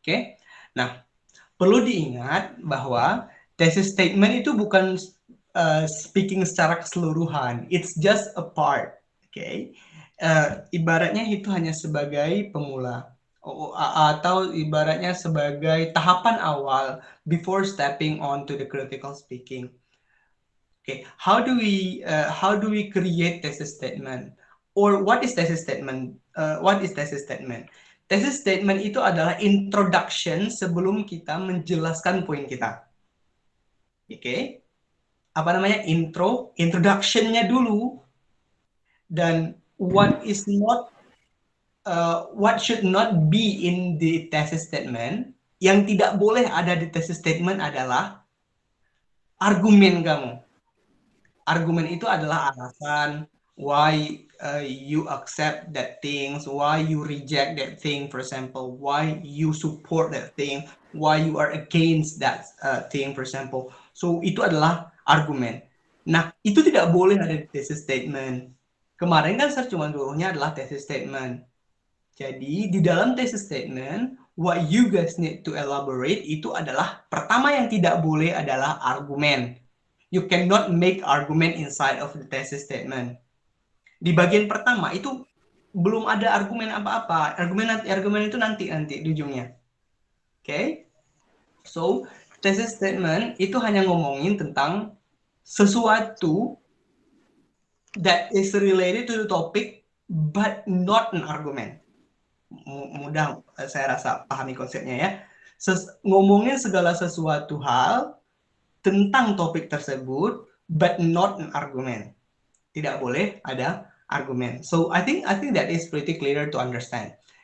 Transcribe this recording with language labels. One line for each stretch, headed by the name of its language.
Indonesian: Okay? Nah, perlu diingat bahwa thesis statement itu bukan speaking secara keseluruhan,
English: it's just a part,
Indonesian: oke? Okay? Ibaratnya itu hanya sebagai pemula, atau ibaratnya sebagai tahapan awal
English: before stepping on to the critical speaking. Okay, how do we create thesis statement, or what is thesis statement? What is thesis statement?
Indonesian: Thesis statement itu adalah introduction sebelum kita menjelaskan poin kita. Oke? Apa namanya? Introduction-nya dulu. Dan
English: what should not be in the thesis statement,
Indonesian: yang tidak boleh ada di thesis statement adalah argumen kamu. Argumen itu adalah alasan
English: why you accept that things, why you reject that thing, for example, why you support that thing, why you are against that thing, for example.
Indonesian: So itu adalah argumen. Nah, itu tidak boleh ada di thesis statement. Kemarin kan saya cuma dulunya adalah thesis statement. Jadi di dalam thesis statement,
English: what you guys need to elaborate
Indonesian: itu adalah pertama yang tidak boleh adalah argumen.
English: You cannot make argument inside of the thesis statement.
Indonesian: Di bagian pertama itu belum ada argumen apa-apa. Argumen itu nanti di ujungnya.
English: Oke? Okay? So, thesis statement
Indonesian: itu hanya ngomongin tentang sesuatu
English: that is related to the topic but not an argument.
Indonesian: Mudah saya rasa pahami konsepnya ya. Ngomongin segala sesuatu hal tentang topik tersebut
English: but not an argument.
Indonesian: Tidak boleh ada argumen.
English: So I think that is pretty clear to understand.